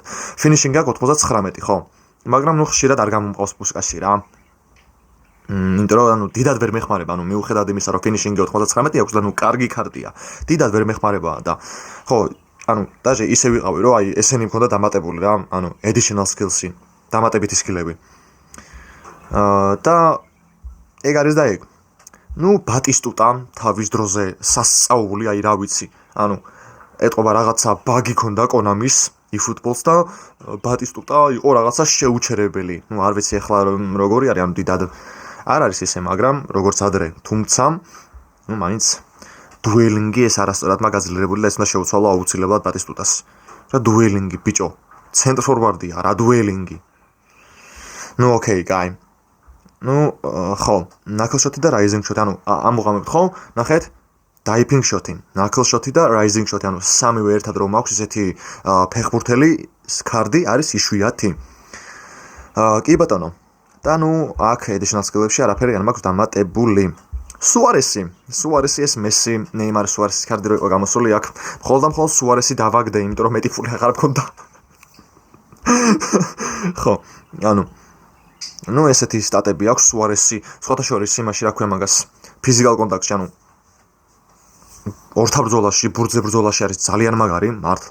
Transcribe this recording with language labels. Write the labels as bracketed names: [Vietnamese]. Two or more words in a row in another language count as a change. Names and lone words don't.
[Georgian] ფინიშინგი აქვს 99, ხო? მაგრამ ნუ ხშირად არ გამომყავს პუშკაში რა. იმიტომ რომ ანუ დიდად ვერ მეხმარება, ანუ მიუხედავად იმისა, რომ ფინიშინგი 99 აქვს და ნუ კარგი კარტია. დიდად ვერ მეხმარება და ხო, ანუ დაჟე ისე ვიყავი, რომ აი ესენი მქონდა დამატებული რა, ანუ [English] additional skills- [Georgian] ი, დამატებითი სკილები. და ეგ არის და ეგ. ნუ ბატისტუტა თავის დროზე სასწაული, აი რა ვიცი, ანუ ეტყობა რაღაცა ბაგი ქონდა კონამის eFootballs და ბატისტუტა იყო რაღაცა შეუჩერებელი. ნუ არ ვიცი ახლა როგორი არის, ანუ დიდად არ არის ისე, მაგრამ როგორც ადრე, თუმცა ნუ მაინც დუელინგი ეს არასწორად მაგაზლირებული და ეს უნდა შეუცვალო აუცილებლად ბატისტუტას. რა დუელინგი, ბიჭო, ცენტრ ფორვარდია, რა დუელინგი. ნუ ოკეი, კაი. ნუ ხო, [English] knuckle shot- [Georgian] ი და [English] rising shot- [Georgian] ი, ანუ ამოღამებთ ხო? ნახეთ, [English] diving shot- [Georgian] ი, [English] knuckle shot- [Georgian] ი და [English] rising shot- [Georgian] ი, ანუ სამივე ერთად რომ მაქვს ესეთი ფეხბურთელი სკარდი არის იშვიათი. კი ბატონო. და ნუ აქ [English] additional skill- [Georgian] ებში არაფერი არ მაქვს დამატებული. სუარესი ეს მესი, ნეიმარ სუარესის კარდი რო იყო გამოსული აქ. მხოლოდ სუარესი დავაგდე, იმიტომ რომ მეტი ფული აღარ მქონდა. ხო, ანუ ესეთი სტატები აქვს სუარესი, სხვათა შორის იმაში რა ქვია მაგას, ფიზიკალ კონტაქტში, ანუ ორთაბრძოლაში, ბურთზე ბრძოლაში არის ძალიან მაგარი, მართლა.